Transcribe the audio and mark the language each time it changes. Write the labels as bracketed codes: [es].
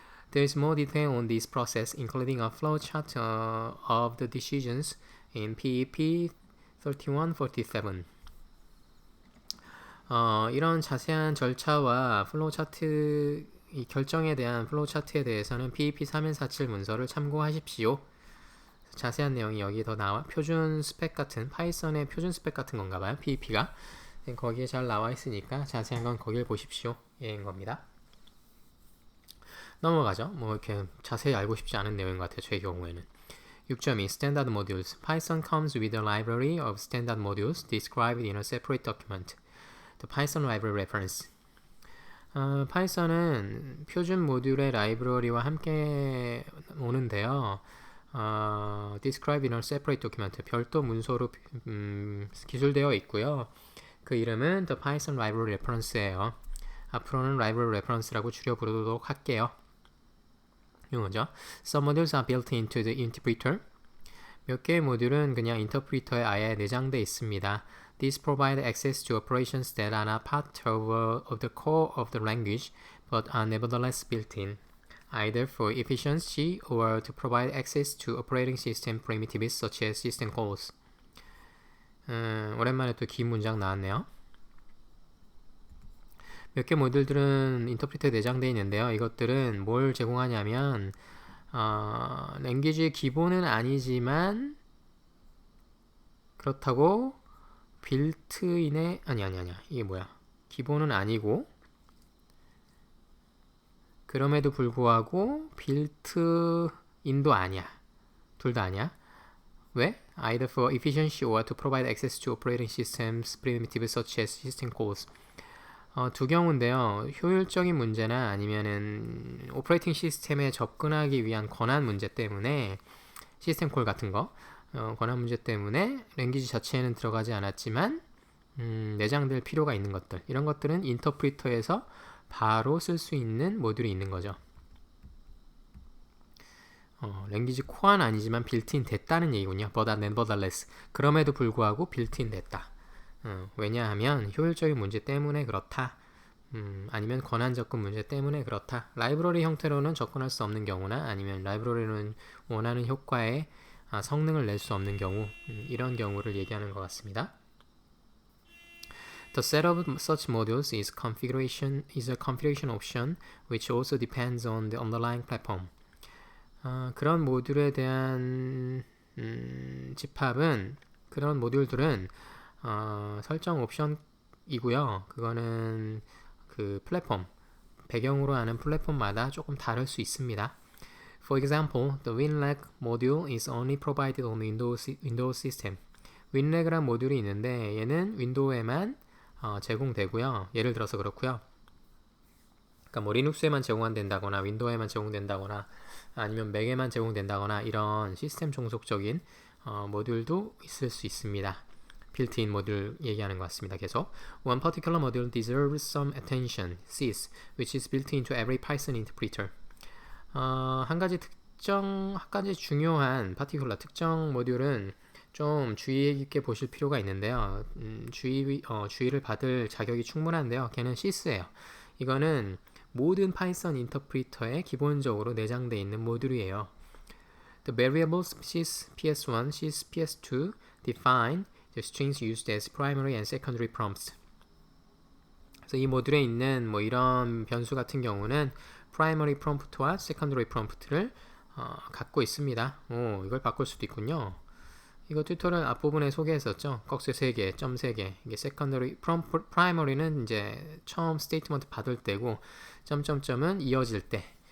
[en] There is more detail on this process, including a flowchart of the decisions in PEP 3147. [ko] 이런 자세한 절차와 플로우 차트 이 결정에 대한 플로우 차트에 대해서는 PEP 3147 문서를 참고하십시오. 자세한 내용이 여기 더 나와 표준 스펙 같은 파이썬의 표준 스펙 같은 건가 봐요. PEP가 거기에 잘 나와 있으니까 자세한 건 거길 보십시오. 예인 겁니다. 넘어가죠. 뭐 이렇게 자세히 알고 싶지 않은 내용인 것 같아요. 제 경우에는. 6.2 [en] Standard Modules. Python comes with a library of standard modules described in a separate document. The Python Library Reference. [ko] 파이썬은 표준 모듈의 라이브러리와 함께 오는데요. [en] described in a separate document. [ko] 별도 문서로 기술되어 있고요. 그 이름은 The Python Library Reference예요. 앞으로는 Library Reference라고 줄여 부르도록 할게요. 이거죠. [en] Some modules are built into the interpreter. [ko] 몇 개의 모듈은 그냥 인터프리터에 아예 내장되어 있습니다. [en] These provide access to operations that are not part of the core of the language, but are nevertheless built in, either for efficiency or to provide access to operating system primitives such as system calls. [ko] 오랜만에 또 긴 문장 나왔네요. 몇 개 모듈들은 인터프리터에 내장되어 있는데요. 이것들은 뭘 제공하냐면 랭귀지의 기본은 아니지만 그렇다고 빌트인의 아니야 이게 뭐야 기본은 아니고 그럼에도 불구하고 빌트인도 아니야. 둘 다 아니야. 왜? [en] Either for efficiency or to provide access to operating systems primitives such as system calls. [ko] 두 경우인데요. 효율적인 문제나 아니면은 오퍼레이팅 시스템에 접근하기 위한 권한 문제 때문에 시스템 콜 같은 거 권한 문제 때문에 랭귀지 자체에는 들어가지 않았지만 내장될 필요가 있는 것들 이런 것들은 인터프리터에서 바로 쓸 수 있는 모듈이 있는 거죠. 랭귀지 코어는 아니지만 빌트인 됐다는 얘기군요. [en] But nevertheless [ko] 그럼에도 불구하고 빌트인 됐다. 왜냐하면 효율적인 문제 때문에 그렇다. 아니면 권한 접근 문제 때문에 그렇다. 라이브러리 형태로는 접근할 수 없는 경우나 아니면 라이브러리는 원하는 효과의 성능을 낼 수 없는 경우 이런 경우를 얘기하는 것 같습니다. [en] The setup of such modules is a configuration option which also depends on the underlying platform. [ko] 그런 모듈에 대한 집합은 그런 모듈들은 설정 옵션이고요. 그거는 그 플랫폼 배경으로 하는 플랫폼마다 조금 다를 수 있습니다. [en] For example, the WinRAG module is only provided on Windows system. [ko] WinRAG라는 모듈이 있는데 얘는 윈도우에만 제공되고요. 예를 들어서 그렇고요. 그러니까 뭐 리눅스에만 제공된다거나 윈도우에만 제공된다거나 아니면 맥에만 제공된다거나 이런 시스템 종속적인 모듈도 있을 수 있습니다. 빌트인 모듈 얘기하는 것 같습니다. 계속 [en] One particular module deserves some attention, sys, which is built into every Python interpreter. [ko] 한 가지 중요한 특정 모듈은 좀 주의 깊게 보실 필요가 있는데요. 주의를 받을 자격이 충분한데요. 걔는 sys예요. 이거는 모든 파이썬 인터프리터에 기본적으로 내장되어 있는 모듈이에요. [en] The variables sys ps1, sys ps2 define the strings used as primary and secondary prompts. [ko] 그래서 이 모듈에 있는 뭐 이런 변수 같은 경우는 primary prompt와 secondary prompt를 갖고 있습니다. 이걸 바꿀 수도 있군요. 이거 튜토리얼 앞부분에 소개했었죠. 꺽쇠 3개, 점 3개. 이게 secondary, primary는 이제 처음 스테이트먼트 받을 때고 점점점은 이어질 때.